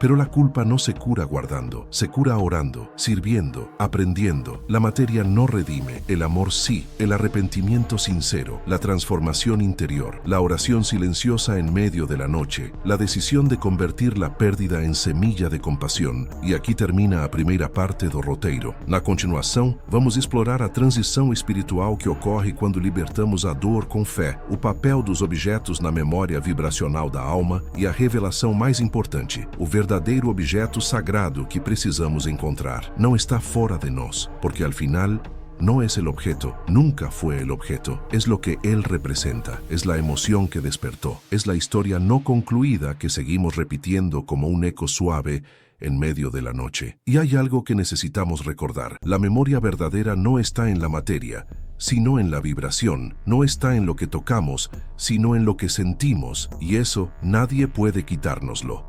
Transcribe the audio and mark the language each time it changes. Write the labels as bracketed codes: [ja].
[es] Pero la culpa no se cura guardando, se cura orando, sirviendo, aprendiendo. La materia no redime, el amor sí, el arrepentimiento sincero, la transformación interior, la oración silenciosa en medio de la noche, la decisión de convertir la pérdida en semilla de compasión. [pt] E aqui termina a primeira parte do roteiro. Na continuação, vamos explorar a transição espiritual que ocorre quando libertamos a dor com fé, o papel dos objetos na memória vibracional da alma e a revelação mais importante, o verdadeiro objeto sagrado que precisamos encontrar. Não está fora de nós, porque [es] al final no es el objeto, nunca fue el objeto, es lo que él representa, es la emoción que despertó, es la historia no concluida que seguimos repitiendo como un eco suave en medio de la noche. Y hay algo que necesitamos recordar: la memoria verdadera no está en la materia, sino en la vibración, no está en lo que tocamos, sino en lo que sentimos, y eso nadie puede quitárnoslo.